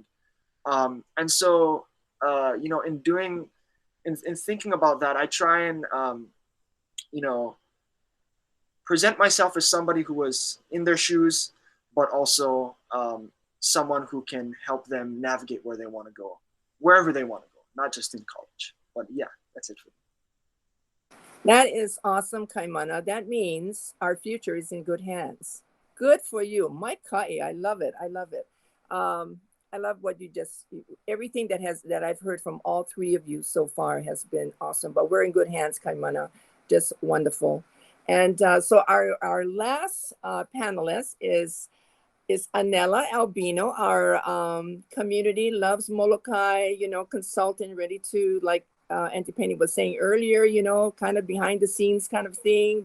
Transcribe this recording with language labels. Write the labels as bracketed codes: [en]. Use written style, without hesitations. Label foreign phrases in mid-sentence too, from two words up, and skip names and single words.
[en] And so, in thinking about that, I try and, present myself as somebody who was in their shoes, but also someone who can help them navigate where they want to go, wherever they want to go, not just in college. But yeah, that's it for me. That is awesome, Kaimana. That means our future is in good hands. Good for you. [haw] Mai kai, [en] I love it. I love it. I love what you everything that I've heard from all three of you so far has been awesome. But we're in good hands, Kaimana. Just wonderful. And so our last panelist is Anela Albino, our community loves Molokai, consultant, ready to, like Auntie Penny was saying earlier, kind of behind the scenes kind of thing.